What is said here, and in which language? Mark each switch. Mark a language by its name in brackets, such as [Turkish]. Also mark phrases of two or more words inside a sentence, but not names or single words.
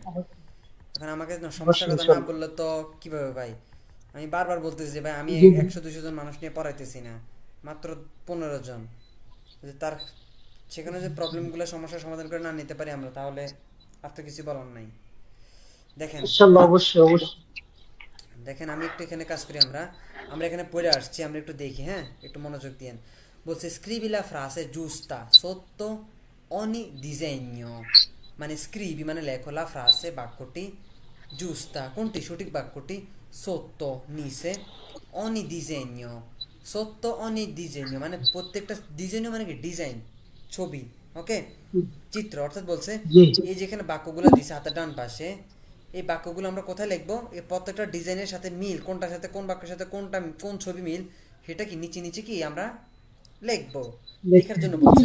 [Bangla] এখন আমাকে সমস্যার কথা না বললে তো কিভাবে ভাই, আমি বারবার বলতেছি যে ভাই আমি 100-200 জন মানুষ নিয়ে পড়াইতেছি না, মাত্র 15 জন, তার সেখানে যে প্রবলেমগুলো, সমস্যার সমাধান করে না নিতে পারি আমরা, তাহলে আর তো কিছু বলার নাই। দেখেন অবশ্যই দেখেন, আমি একটু এখানে কাজ করি, আমরা এখানে পড়ে আসছি, আমরা একটু দেখি, হ্যাঁ একটু মনোযোগ দিয়েন। [Italian] বলছে scrivi la frase giusta sotto ogni disegno, [Bangla] মানে স্ক্রিবি মানে লেখো, [Italian] la frase [Bangla] বাক্যটি, giusta কোনটি সঠিক বাক্যটি, sotto নিচে, [Italian] ogni disegno sotto ogni disegno [Bangla] মানে প্রত্যেকটা ডিজাইন, মানে কি ডিজাইন, ছবি, ওকে চিত্র, অর্থাৎ বলছে এই যেখানে বাক্যগুলো দিছে হাতের ডান পাশে, এই বাক্যগুলো আমরা কোথায় লিখবো, এই প্রত্যেকটা ডিজাইনের সাথে মিল, কোনটার সাথে কোন বাক্যের সাথে কোন ছবি মিল, সেটা কি নিচে নিচে কি আমরা লিখবো, লেখার জন্য বলছে।